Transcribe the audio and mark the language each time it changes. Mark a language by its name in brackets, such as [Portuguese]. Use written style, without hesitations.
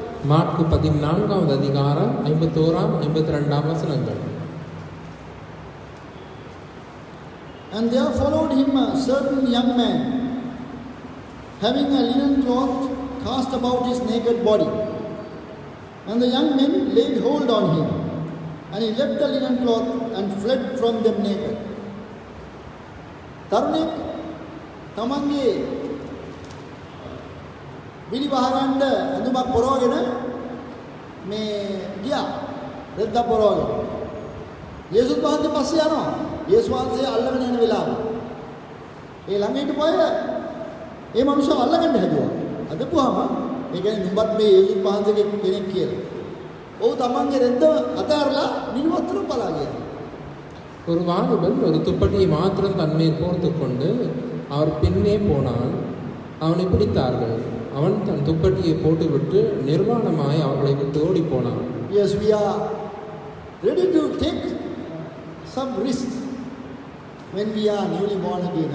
[Tamil] மாற்கு 14ஆம் அதிகாரம் 51ஆம் 52ஆம் வசனங்கள். [English] And there followed him a certain young man, having a linen cloth cast about his naked body. And the young men laid hold on him, and he left the linen cloth and fled from them naked. [Sinhala] තරුණෙක් තමන්ගේ විලි වහගන්න ඇඳුමක් පොරවගෙන මේ ගියා. රෙද්දක් පොරවගෙන. යේසුස් වහන්සේ පස්සේ යනවා. යේසුස් වහන්සේ අල්ලගෙන යන වෙලාව. ඒ ළඟ හිටපොය ඒ මනුස්සව අල්ලගන්න හැදුවා. අදපුවාම ඒ කියන්නේ නුඹත් මේ යේසුස් වහන්සේගේ කෙනෙක් කියලා. ඔව් තමන්ගේ රෙද්ද අතහැරලා නිර්වස්ත්‍ර පලා ගියා. [Tamil] ஒரு வாலிபன் ஒரு துப்பட்டியை மாத்திரம் தன்மேல் போர்த்து கொண்டு அவர் பின்னே போனான். அவனை பிடித்தார்கள். அவன் தன் துப்பட்டியை போட்டுவிட்டு நிர்வாணமாய் அவர்களை விட்டு ஓடி போனான். [English] Yes, we are ready to take some risks when we are newly born again.